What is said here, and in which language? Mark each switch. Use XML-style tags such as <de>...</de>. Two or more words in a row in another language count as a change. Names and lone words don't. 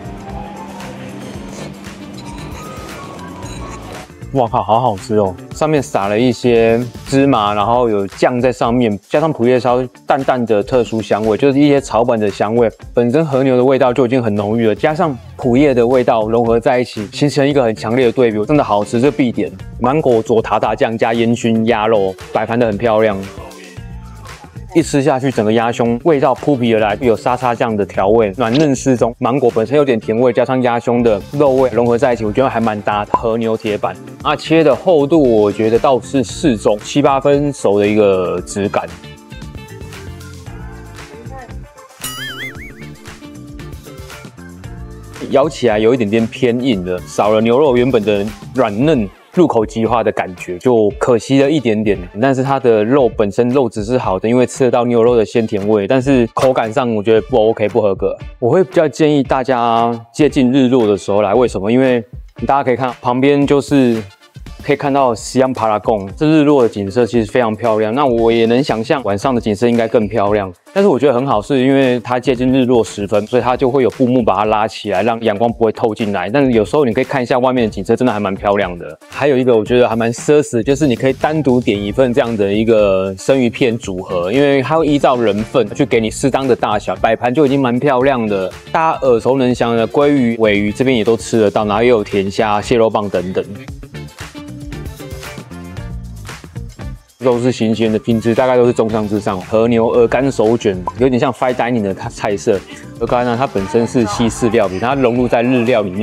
<zh>哇靠，好好吃哦！上面撒了一些芝麻，然後有醬在上面，加上蒲葉燒淡淡的特殊香味，就是一些草本的香味。本身和牛的味道就已經很濃郁了，加上蒲葉的味道融合在一起，形成一個很強烈的對比，真的好吃，這必點。芒果佐塔塔醬加煙燻鴨肉，擺盤得很漂亮。一吃下去，整個鴨胸味道撲鼻而來，有沙沙醬的調味，軟嫩適中。芒果本身有點甜味，加上鴨胸的肉味融合在一起，我覺得還蠻搭的。和牛鐵板啊，切的厚度我覺得倒是適中，7、8分熟的一個質感。咬起來有一點點偏硬的，少了牛肉原本的軟嫩、入口即化的感覺，就可惜了一點點。但是它的肉本身肉質是好的，因為吃得到牛肉的鮮甜味，但是口感上我覺得不 OK， 不合格。我會比較建議大家接近日落的時候來，為什麼？因為大家可以看旁邊就是可以看到西洋帕拉貢，這日落的景色其實非常漂亮。那我也能想象晚上的景色應該更漂亮。但是我覺得很好，是因為它接近日落时分，所以它就會有布幕把它拉起來，讓陽光不會透進來。但是有時候你可以看一下外面的景色，真的還蠻漂亮的。還有一個我覺得還蠻奢侈，就是你可以單獨點一份這樣的一個生魚片組合，因為它會依照人份去給你適當的大小，擺盤就已經蠻漂亮的。大家耳熟能詳的鮭魚、鮪魚這邊也都吃得到，然後也有甜蝦、蟹肉棒等等。肉是新鮮的，品質大概都是中上之上。和牛鵝肝手卷有點像</zh> <en>fine dining</en> <zh>的菜色。鵝肝呢，它本身是西式料理，它融入在日料裡面。</zh>